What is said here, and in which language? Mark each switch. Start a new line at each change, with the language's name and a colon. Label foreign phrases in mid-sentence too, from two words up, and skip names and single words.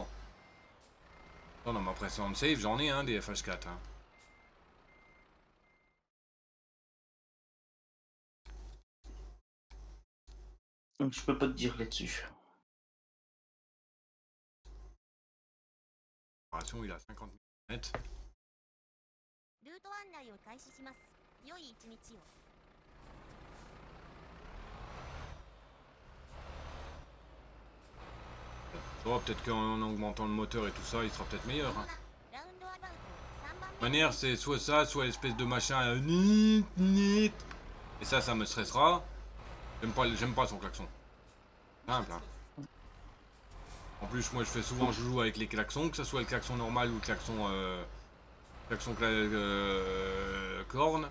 French: Non, dans ma précédente save, j'en ai un des FH4. Hein. Donc je peux pas te dire là-dessus. Il a 50 mm.
Japanese: ルート案内を開始します。良い一日を。
French: Oh, peut-être qu'en augmentant le moteur et tout ça, il sera peut-être meilleur. Hein.
Japanese: ラウンドアバウト3番
French: De
Japanese: 目
French: manière, c'est soit ça, soit l'espèce de machin nit, nit. Et ça me stressera. J'aime pas son klaxon. Simple, hein. En plus, moi, je fais souvent joujou avec les klaxons, que ce soit le klaxon normal ou le klaxon corne.